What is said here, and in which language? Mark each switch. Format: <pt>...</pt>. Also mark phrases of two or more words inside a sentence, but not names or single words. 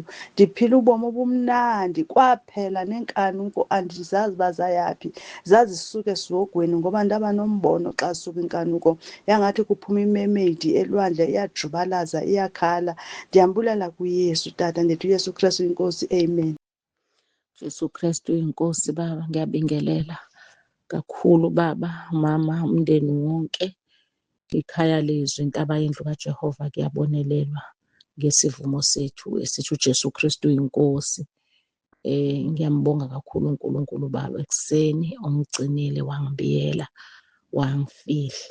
<xh>Ndiphila ubomi obumnandi. Kwaphela neenkanuko andizazi uba zayaphi, zazisuka esihogweni ngoba ndaba nombono xa zisuka inkanuko. Yangathi kuphuma imemeyidi elwandle, iyajubalaza, iyakhala. Ndiyambulela kuYesu tata, ndithi uYesu Kristu inkosi, amen.</xh> <zu>Jesu Kristu inkosi Baba, ngiyabingelela kakhulu Baba, mama, umndeni wonke. Ikhaya lizwi, intaba yendlu kaJehova kuyabonelelwa ngesivumo sethu esithi uJesu Kristu inkosi. Ngiyambonga kakhulu uNkulunkulu Baba, ekuseni ongigcinile, wangibiyela, wangifihla.</zu>